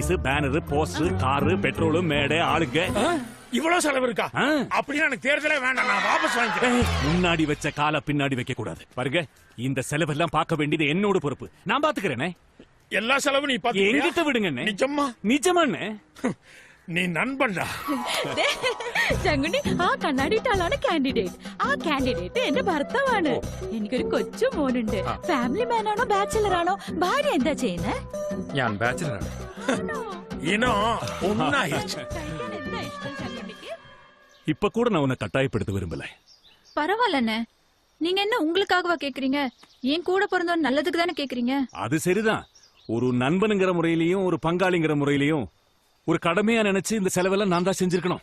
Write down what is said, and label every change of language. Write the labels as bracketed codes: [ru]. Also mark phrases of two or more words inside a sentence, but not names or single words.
[ta] நோட்டீஸ், பேனர், போஸ்டர், காரு, பெட்ரோல், மேடை, ஆளுங்க. இவ்வளவு செலவு இருக்கா? ஆ. அப்படின்னா எனக்கு தேர்தலே வேண்டாம், நான் வாபஸ் வாங்கிக்கிறேன். முன்னாடி வச்ச கால பின்னாடி வைக்க கூடாது. பாருங்க, இந்த செலவெல்லாம் பார்க்க வேண்டியது என்னோட பொறுப்பு. நான் பாத்துக்கிறேனே. எல்லா செலவும் நீ பாத்து என்கிட்ட விடுங்க. நிஜமா? நிஜமாண்ணே. நீ நண்பண்டா [ml] ചങ്കുണ്ണി ആ കണ്ണാടിയിട്ടാളാണ് കാൻഡിഡേറ്റ്. ആ കാൻഡിഡേറ്റ് എന്റെ ഭർത്താവാണ്. എനിക്കൊരു കൊച്ചു മോനുണ്ട്. [en] family man [ml] ആണോ ബാച്ചിലർ ആണോ? ഭാര്യ എന്താ ചെയ്യുന്നേ? ഞാൻ ബാച്ചിലറാണ്. ഇനോ ഒന്നായിച്ചു. [ta] இப்ப கூட நான் உன்னை கட்டாயப்படுத்த விரும்பல. பரவாயில்லண்ணே, நீங்க என்ன உங்களுக்காகவா கேக்குறீங்க? என் கூட பிறந்தவன் நல்லதுக்கு தானே கேக்குறீங்க. அது சரிதான். ஒரு நண்பனுங்கிற முறையிலையும் ஒரு பங்காளிங்கிற முறையிலையும் ஒரு கடமையா நினைச்சு இந்த செலவெல்லாம் நான் தான் செஞ்சிருக்கணும்.